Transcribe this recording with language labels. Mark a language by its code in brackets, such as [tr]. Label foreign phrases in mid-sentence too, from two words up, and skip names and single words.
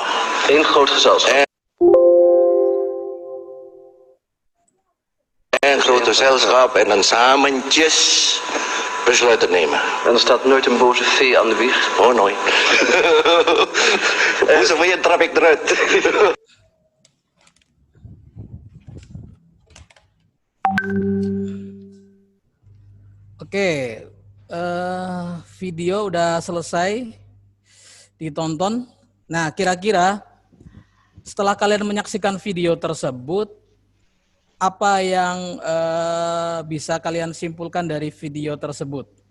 [nl] één groot gezelschap. Een groot gezelschap en dan samentjes besluiten nemen. En er staat nooit een boze vee aan de wieg? Oh, nooit. Boze vee trap ik eruit. [id] Oke, video udah selesai ditonton. Nah, kira-kira setelah kalian menyaksikan video tersebut, apa yang bisa kalian simpulkan dari video tersebut?